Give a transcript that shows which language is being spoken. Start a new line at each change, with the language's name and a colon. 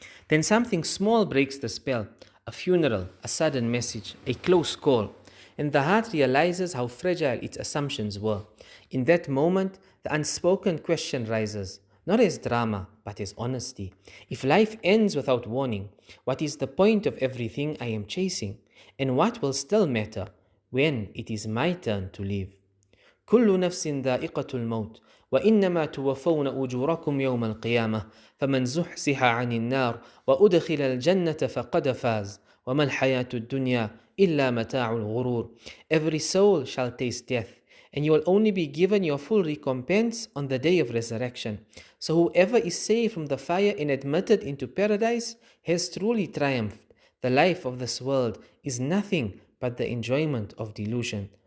English: Then something small breaks the spell: a funeral, a sudden message, a close call, and the heart realizes how fragile its assumptions were. In that moment, the unspoken question rises, not as drama, but as honesty. If life ends without warning, what is the point of everything I am chasing? And what will still matter when it is my turn to live?
Arabic: كل نفس ذائقة الموت وإنما توفون أجوركم يوم القيامة فمن زحزح عن النار وأدخل الجنة فقد فاز وما الحياة الدنيا إلا متاع الغرور.
English: Every soul shall taste death, and you will only be given your full recompense on the day of resurrection. So whoever is saved from the fire and admitted into paradise has truly triumphed. The life of this world is nothing but the enjoyment of delusion.